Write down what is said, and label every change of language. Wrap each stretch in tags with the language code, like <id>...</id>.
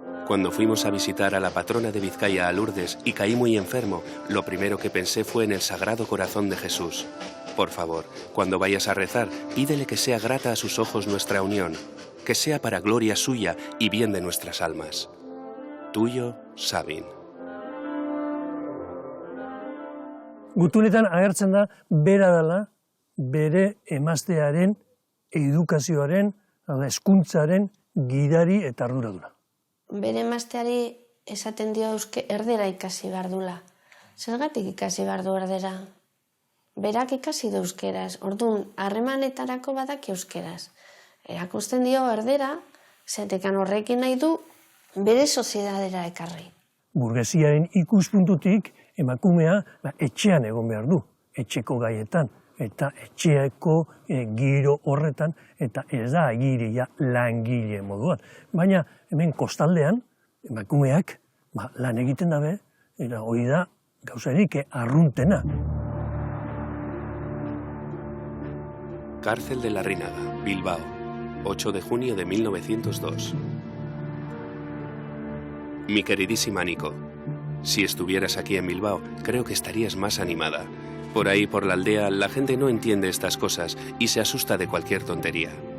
<es>Cuando fuimos a visitar a la patrona de Vizcaya, a Lourdes, y caí muy enfermo, lo primero que pensé fue en el Sagrado Corazón de Jesús. Por favor, cuando vayas a rezar, pídele que sea grata a sus ojos nuestra unión, que sea para gloria suya y bien de nuestras almas. Tuyo, Sabin.</es> <eu>Gutunetan agertzen da, bera dela, bere emaztearen, edukazioaren, hezkuntzaren gidari eta arduraduna. Bere emazteari esaten dio erdera ikasi behar dula. Zergatik ikasi behar du erdera? Berak ikasi du euskeraz. Orduan, harremanetarako badak euskeraz. Erakusten dio erdera, zetekan horrekin nahi du bere soziedadera ekarri. Burgesiaren ikuspuntutik emakumea etxean egon behar du, etxeko gaietan. eta etxeako giro horretan, eta ez da giria langile moduan. Baina hemen kostaldean, emakumeak lan egiten dabe, eta hori da gauzarik arruntena.</eu> <es>Cárcel de la Rínaga, Bilbao, 8 de junio de 1902. Mi queridísima Nico, si estuvieras aquí en Bilbao, creo que estarías más animada. Por ahí, por la aldea, la gente no entiende estas cosas y se asusta de cualquier tontería.</es>